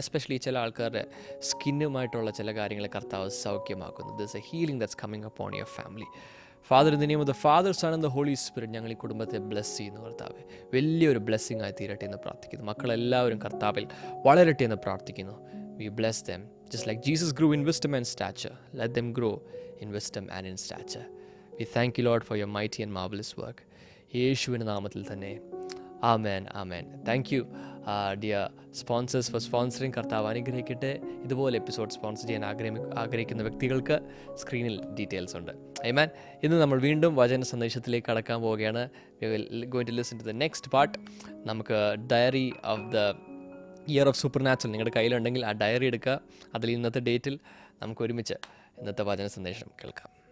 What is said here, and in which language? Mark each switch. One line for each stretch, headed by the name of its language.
Malayalam: Especially ചില ആൾക്കാരുടെ സ്കിന്നുമായിട്ടുള്ള ചില കാര്യങ്ങൾ കർത്താവ് സൗഖ്യമാക്കുന്നു.
English: This a healing that's coming upon your family. Father, in the name of the father, son and the holy spirit,
Malayalam: ഞങ്ങൾ ഈ കുടുംബത്തെ ബ്ലെസ് ചെയ്യുന്നു. കർത്താവ് വലിയൊരു ബ്ലെസ്സിങ് ആയി തീരട്ടെ എന്ന് പ്രാർത്ഥിക്കുന്നു. മക്കളെല്ലാവരും കർത്താവിൽ വളരട്ടെ എന്ന് പ്രാർത്ഥിക്കുന്നു.
English: We bless them. Just like Jesus grew in wisdom and stature, let them grow in wisdom and in stature. We thank you, Lord, for your mighty and marvelous work.
Malayalam: യേശുവിൻ്റെ നാമത്തിൽ തന്നെ ആമേൻ, ആമേൻ.
English: Thank you dear sponsors for sponsoring.
Malayalam: കർത്താവ് അനുഗ്രഹിക്കട്ടെ. ഇതുപോലെ episode sponsor ചെയ്യാൻ ആഗ്രഹിക്കുന്ന വ്യക്തികൾക്ക് സ്ക്രീനിൽ ഡീറ്റെയിൽസ് ഉണ്ട്. ആമേൻ. ഇന്ന് നമ്മൾ വീണ്ടും വചന സന്ദേശത്തിലേക്ക് കടക്കാൻ പോവുകയാണ്.
English: We will going to listen to the next part.
Malayalam: നമുക്ക് diary of the year of super natural നിങ്ങളുടെ കയ്യിലുണ്ടെങ്കിൽ ആ ഡയറി എടുക്കുക. അതിൽ ഇന്നത്തെ ഡേറ്റിൽ നമുക്ക് ഒരുമിച്ച് ഇന്നത്തെ വചന സന്ദേശം കേൾക്കാം.